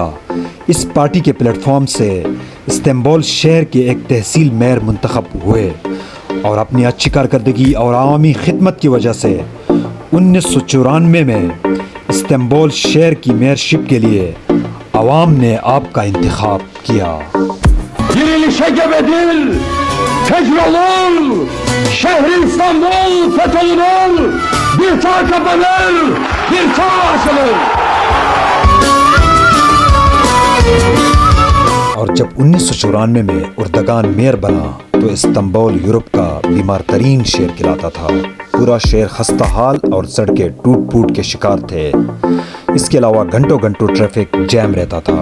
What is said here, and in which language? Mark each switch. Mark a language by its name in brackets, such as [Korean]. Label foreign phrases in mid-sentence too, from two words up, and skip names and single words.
[Urdu] اس پارٹی کے پلیٹ فارم سے استنبول شہر کے ایک تحصیل میئر منتخب ہوئے، اور اپنی اچھی کارکردگی اور عوامی خدمت کی وجہ سے 1994 میں استنبول شہر کی میئرشپ کے لیے عوام نے آپ کا انتخاب کیا. [Turkish] şehri İstanbul fetholunur, bir çağ kapanır, bir çağ açılır. [Urdu] اور جب 1994 میں اردگان میئر بنا تو استنبول یورپ کا بیمار ترین شہر کہلاتا تھا. پورا شہر خستہ حال اور سڑکیں ٹوٹ پھوٹ کے شکار تھے. اس کے علاوہ گھنٹوں گھنٹوں [English] traffic jam [Urdu] رہتا تھا.